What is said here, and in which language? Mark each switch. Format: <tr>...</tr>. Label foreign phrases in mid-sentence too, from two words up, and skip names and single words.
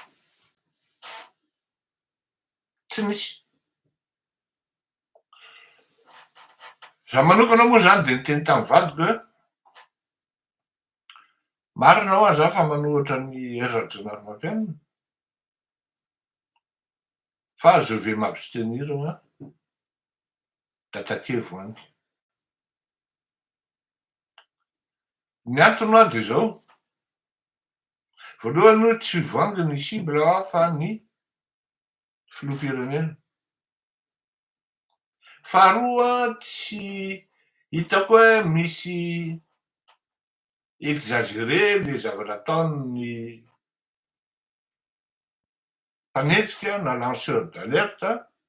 <mg>Tsy misy. Za manokana moa zany de niteny tamin'ny vadiko hoe marina ho aza fa manohatra ny Radio Narmapianina fa</mg> <fr>je vais m'abstenir d'attaquer Vangy.</fr> <mg>Ny antony de zao. Voalohany tsy Vangy ny cible fa ny filoham-pirenena. Faharoa tsy hitako hoe misy exagéré le zavatra ataon'ny mpanetsika na</mg> <fr>lanceur d'alerte.</fr>